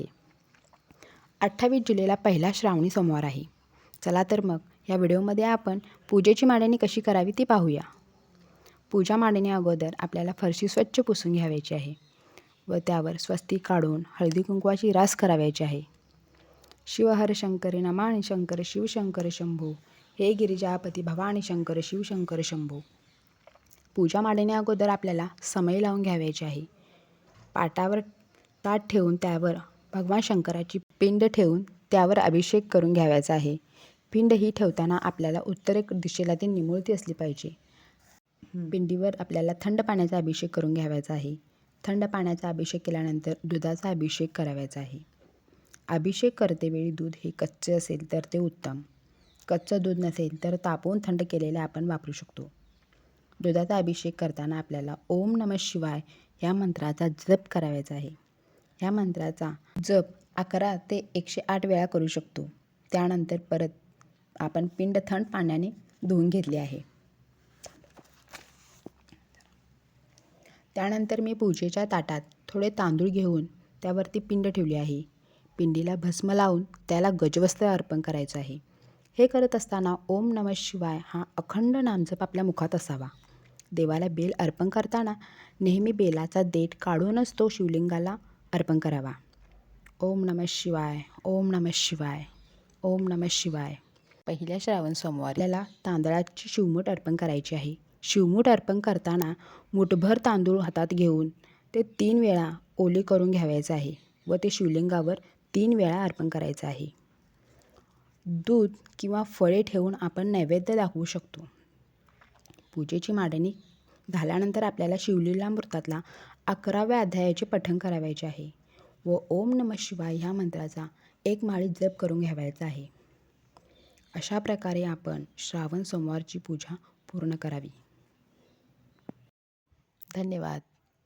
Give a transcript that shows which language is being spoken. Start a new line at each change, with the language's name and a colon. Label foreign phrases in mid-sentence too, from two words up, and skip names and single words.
Marathi: 28 जुलैला पहिला श्रावणी सोमवार आहे. चला तर मग या व्हिडिओमध्ये आपण पूजेची मांडणी कशी करावी ती पाहूया. पूजा मांडणी अगोदर आपल्याला फरशी स्वच्छ पुसून घ्यायची आहे व त्यावर स्वस्तिक काढून हळदी कुंकवाची रास करावयाची आहे.
Sanskrit: शिवहर शंकरी नमामि शंकर शिवशंकर शंभो, हे गिरिजापती भवानी शंकर शिवशंकर शंभो.
Marathi: पूजा मांडणी अगोदर आपल्याला समय लावून घ्यावयाची आहे. पाटावर ताट ठेवून त्यावर भगवान शंकराची पिंड ठेवून त्यावर अभिषेक करून घ्यावयाचा आहे. पिंड ही ठेवताना आपल्याला उत्तर दिशेला ती निमुळती असली पाहिजे. पिंडीवर आपल्याला थंड पाण्याचा अभिषेक करून घ्यावयाचा आहे. थंड पाण्याचा अभिषेक केल्यानंतर दुधाचा अभिषेक करावयाचा आहे. अभिषेक करतेवेळी दूध हे कच्चे असेल तर ते उत्तम. कच्चं दूध नसेल तर तापवून थंड केलेले आपण वापरू शकतो. दुधाचा अभिषेक करताना आपल्याला
Sanskrit: ओम नमः शिवाय
Marathi: या मंत्राचा जप करावयाचा आहे. या मंत्राचा जप 11 ते 108 वेळा करू शकतो. त्यानंतर परत आपण पिंड थंड पाण्याने धुवून घेतली आहे. त्यानंतर मी पूजेच्या ताटात थोडे तांदूळ घेऊन त्यावरती पिंड ठेवली आहे. पिंडीला भस्म लावून त्याला गजवस्त्र अर्पण करायचं आहे. हे करत असताना
Sanskrit: ओम नमः शिवाय
Marathi: हा अखंड नामजप आपल्या मुखात असावा. देवाला बेल अर्पण करताना नेहमी बेलाचा देठ काढूनच तो शिवलिंगाला अर्पण करावा.
Sanskrit: ओम नमः शिवाय, ओम नमः शिवाय, ओम नमः शिवाय.
Marathi: पहिल्या श्रावण सोमवारी आपल्याला तांदळाची शिवमूठ अर्पण करायची आहे. शिवमूठ अर्पण करताना मूठभर तांदूळ हातात घेऊन ते 3 वेळा ओले करून घ्यावयाचे आहे व ते शिवलिंगावर 3 वेळा अर्पण करायचं आहे. दूध किंवा फळे ठेवून आपण नैवेद्य दाखवू शकतो. पूजेची मांडणी झाल्यानंतर आपल्याला शिवलीलामृतातला 11व्या अध्यायाचे पठण करावयाचे आहे व
Sanskrit: ओम नमः शिवाय
Marathi: ह्या मंत्राचा 1 माळी जप करून घ्यावयाचा आहे. अशा प्रकारे आपण श्रावण सोमवारची पूजा पूर्ण करावी. धन्यवाद.